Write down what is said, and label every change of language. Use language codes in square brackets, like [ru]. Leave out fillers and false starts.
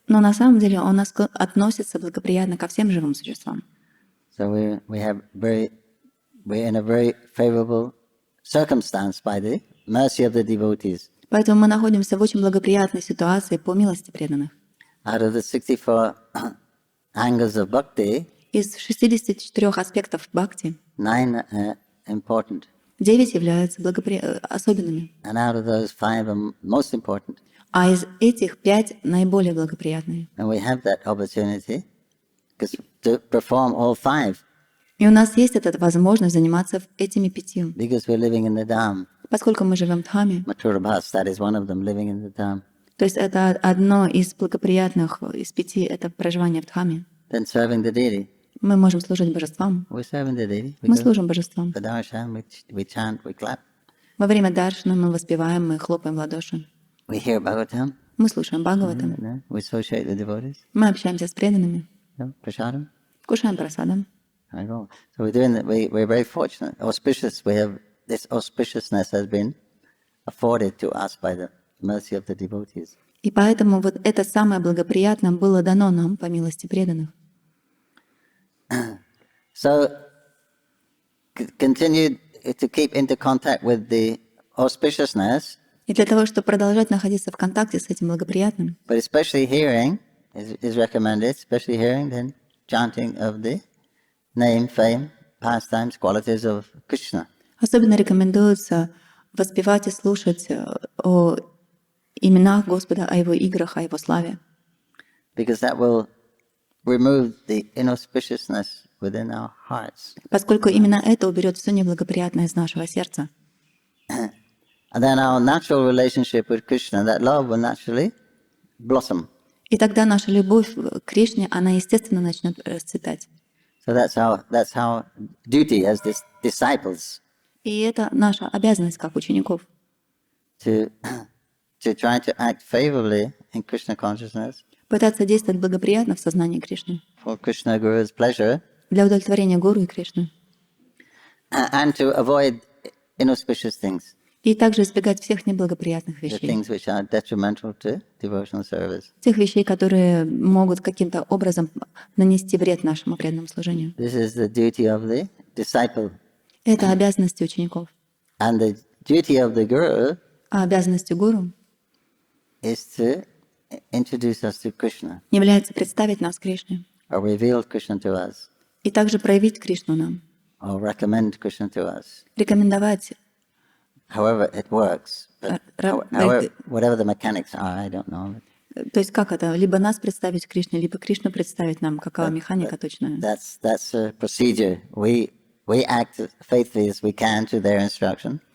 [ru] Но на самом деле он относится благоприятно ко всем живым существам. [en] So we're in a very favorable circumstance by the mercy of the devotees. [ru] Поэтому мы находимся в очень благоприятной ситуации по милости преданных. [en] Out of the 64 angles of bhakti, [ru] Из 64 аспектов бхакти [en] 9 are important, [ru] 9 являются особенными, [en] and out of those 5 are most important. [ru] а из этих 5 наиболее благоприятные. [en] And we have that opportunity to perform all 5 [ru] И у нас есть эта возможность заниматься этими 5, [en] because we're living in the Dham. [ru] Поскольку мы живем в Дхаме, [en] Mathura Bhas, that is one of them, living in the Dham. [ru] то есть это одно из благоприятных из 5, это проживание в Дхаме. [en] Then serving the deity. [ru] Мы можем служить божествам. [en] We're serving the deity. [ru] Мы служим божествам. [en] For darshan, we chant, we clap. [ru] Во время даршана мы воспеваем, мы хлопаем в ладоши. [en] We hear Bhagavatam. [ru] Мы слушаем Бхагаватам. [en] We associate with devotees. [ru] Мы общаемся с преданными. [en] Prasadam. [ru] Кушаем прасадам. [en] So we're doing that. We're very fortunate, auspicious. We have this auspiciousness has been afforded to us by the mercy of the devotees. [ru] И поэтому вот это самое благоприятное было дано нам по милости преданных. [en] So continue to keep into contact with the auspiciousness. [ru] И для того, чтобы продолжать находиться в контакте с этим благоприятным, [en] But especially hearing is recommended, especially hearing then chanting of the name, fame, pastimes, qualities of Krishna. [ru] особенно рекомендуется воспевать и слушать о именах Господа, о Его играх, о Его славе. [en] Because that will remove the inauspiciousness within our hearts. [ru] Поскольку именно это уберет все неблагоприятное из нашего сердца. [en] And then our natural relationship with Krishna, that love will naturally blossom. [ru] И тогда наша любовь к Кришне, она естественно начнет расцветать. [en] So that's our duty as disciples [ru] И это наша обязанность как учеников. [en] to try to act favorably in Krishna consciousness [ru] Пытаться действовать благоприятно в сознании Кришны. [en] for Krishna Guru's pleasure [ru] Для удовлетворения Гуру и Кришны. [en] and to avoid inauspicious things, [ru] И также избегать всех неблагоприятных [en] the [ru] вещей. [en] things which are detrimental to devotional service. [ru] Тех вещей, которые могут каким-то образом нанести вред нашему преданному служению. [en] This is the duty of the disciple. [ru] Это обязанности учеников. [en] And the duty of the Guru [ru] А обязанностью Гуру [en] is to introduce us to Krishna, [ru] является представить нас Кришне. [en] or reveal Krishna to us, [ru] И также проявить Кришну нам. [en] or recommend Krishna to us. [ru] Рекомендовать. [en] However it works, but whatever the mechanics are, I don't know. [ru] То есть как это? Либо нас представить Кришне, либо Кришну представить нам. Какова механика точная? [en] That's a procedure. We act faithfully as we can to their instruction,